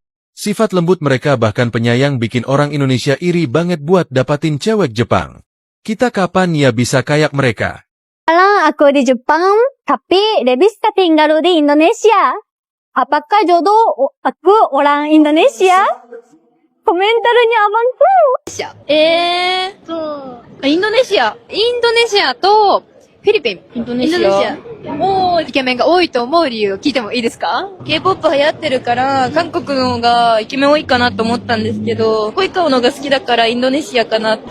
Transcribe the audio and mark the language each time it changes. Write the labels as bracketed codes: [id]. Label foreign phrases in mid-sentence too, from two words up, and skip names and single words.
[id] Sifat lembut mereka bahkan penyayang bikin orang Indonesia iri banget buat dapatin cewek Jepang. Kita kapan ya bisa kayak mereka? Sekarang aku di Jepang, tapi Rebista tinggal di Indonesia. Apakah jodoh aku orang Indonesia? Komentarnya abangku. [ja] インドネシアとフィリピン。インドネシアもうイケメンが多いと思う理由を聞いてもいいですか？ K-POP 流行ってるから、韓国の方がイケメン多いかなと思ったんですけど、濃い顔のが好きだからインドネシアかな。